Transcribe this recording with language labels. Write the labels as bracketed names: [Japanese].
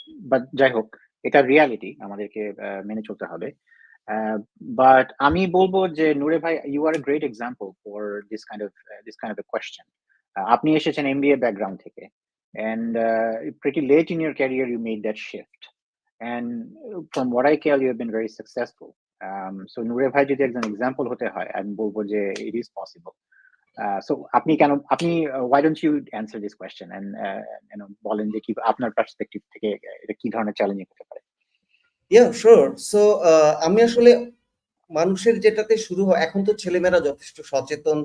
[Bangla] But যাই হোক, এটা রিয়ালিটি, আমাদেরকে মেনে চলতে হবে। বাট আমি বলবো যে নূরে ভাই, [English] You are a great example for this kind of a question. [Bangla] আপনি এসেছেন এমবিএ ব্যাকগ্রাউন্ড থেকে, [English] and pretty late in your career you made that shift, and from what I can you have been very successful. [Bangla] So নূরে ভাই যদি একজন example হতে হয়, আমি বলবো যে [English] it is possible. [Bangla] So আপনি কেন, আপনি [English] why don't you answer this question and [Bangla] বলেন যে কি আপনার পার্সপেক্টিভ থেকে এটা কি ধরনের চ্যালেঞ্জিং হতে পারে। [English] Yeah, sure. [Bangla] So আমি আসলে মানুষের যেটাতে শুরু হয়, এখন তো ছেলেমেয়েরা যথেষ্ট সচেতন।